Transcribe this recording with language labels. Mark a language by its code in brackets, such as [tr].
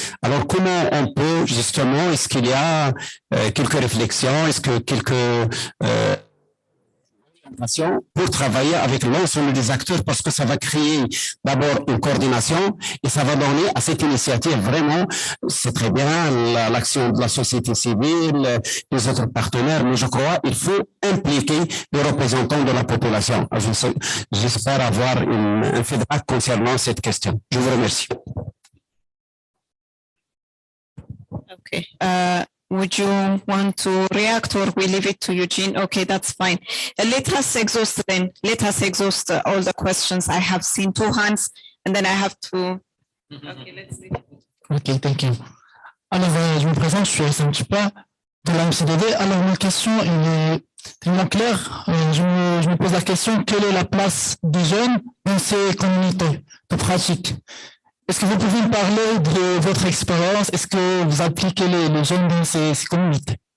[fr] Alors, comment on peut, justement, est-ce qu'il y a quelques réflexions, est-ce que quelques pour travailler avec l'ensemble des acteurs, parce que ça va créer d'abord une coordination et ça va donner à cette initiative vraiment, c'est très bien l'action de la société civile, les autres partenaires, mais je crois qu'il faut impliquer les représentants de la population. J'espère avoir un feedback concernant cette question. Je vous remercie. [en] Okay. Would you want to react or we leave it to Eugene? Okay, that's fine. Let us exhaust then. Let us exhaust all the questions. I have seen 2 hands and then I have to. Okay, let's see. Ok, thank you. [fr] Alors, je me présente, je suis Hassan Tupa de la MCDD. Alors, ma question est tellement claire. Je me pose la question, quelle est la place des jeunes dans ces communautés de pratique? Est-ce que vous pouvez me parler de votre expérience? Est-ce que vous appliquez les jeunes dans ces communautés?